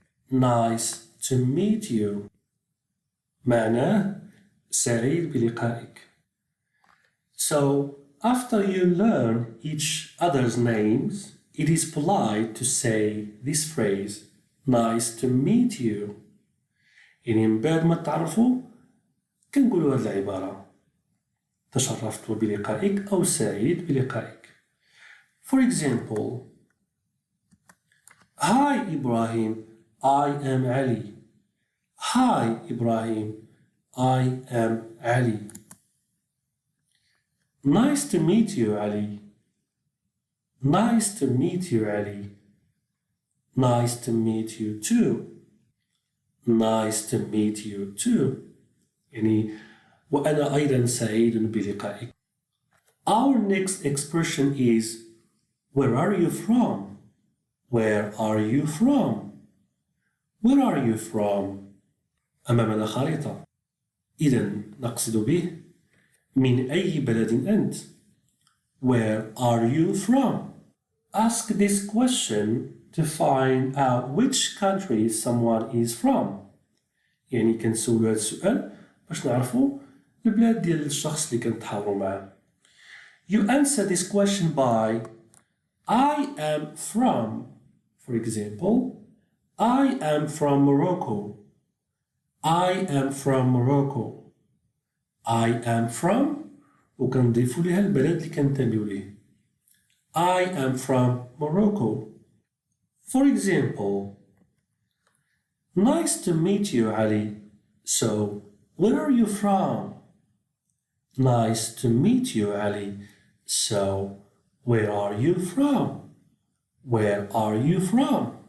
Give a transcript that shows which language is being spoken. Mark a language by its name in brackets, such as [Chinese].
[English] Nice to meet you. [Arabic] معناه سعيد بلقائك. [English] So, after you learn each other's names, it is polite to say this phrase, nice to meet you. [Arabic] يعني من بعد ما تعرفوا كنقولوا هذه العبارة تشرفت بلقائك أو سعيد بلقائك. [English] For example, Hi Ibrahim, I am Ali. Hi Ibrahim, I am Ali. Nice to meet you, Ali. Nice to meet you, Ali. Nice to meet you too. Nice to meet you too. [Arabic] يعني وأنا أيضا سعيد بلقائك. [English] Our next expression is where are you from? Where are you from? Where are you from? [Arabic] أمامنا خريطة. إذن نقصد به من أي بلد أنت? [English] Where are you from? Ask this question to find out which country someone is from. [Arabic] يعني كنسولو هذا السؤال باش نعرفوا البلاد ديال الشخص اللي كنتحاوروا معاه. [English] You answer this question by I am from. For example, I am from Morocco. I am from Morocco. I am from [Arabic] وكنضيفوا ليها البلد اللي كنتميو ليه. [English] I am from Morocco. For example, nice to meet you, Ali. So, where are you from? Nice to meet you, Ali. So, where are you from? Where are you from?